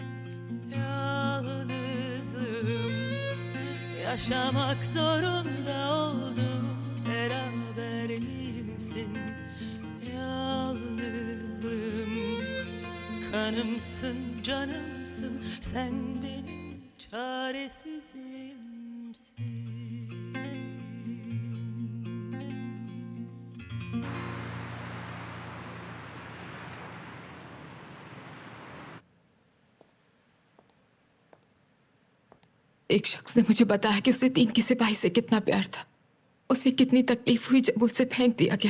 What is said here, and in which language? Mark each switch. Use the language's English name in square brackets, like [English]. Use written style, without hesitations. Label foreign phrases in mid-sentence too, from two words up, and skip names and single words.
[Turkish] Yalnızlığım, yaşamak zorunda oldum beraberliğimsin. Yalnızlığım, kanımsın, canımsın, sen benim çaresizliğimsin. [Hindi] एक शख्स ने मुझे बताया कि उसे 3 के सिपाही से कितना प्यार था, उसे कितनी तकलीफ हुई जब उसे फेंक दिया गया।